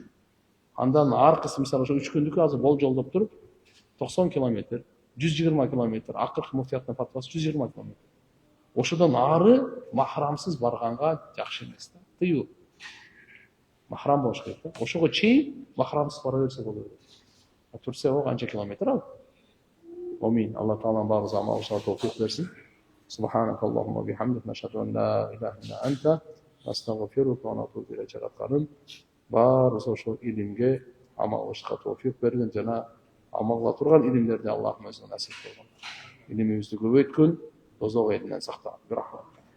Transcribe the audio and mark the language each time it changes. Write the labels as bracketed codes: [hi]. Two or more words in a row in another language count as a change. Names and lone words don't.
[ky] Андан аркысы мисалы ошо 3 күндүкү азыр болжолдоп туруп 90 километр, 120 километр, акыркы муфтияттын фатвасы 120 километр. Ошодон ары махрамсыз барганга жакшы эмес да. Тыюу. Махрам болуш керек да. Ошого чейин махрамсыз бара берсе болот. Турцияга канча километр ал? Амин. Алла Таалам баарыбызга амал кылышка товфик берсин. [ar] سبحانك اللهم وبحمدك نشهد أن لا إله إلا أنت نستغفرك ونتوب إليك. [ky] Жаратканым баарыбыз ошол илимге амал кылышка товфик берген жана амал кыла турган илимдерди Аллахым өзү насип кылган. Илимибизди көбөйткөн, тозок элинен сактаган. Рахмат.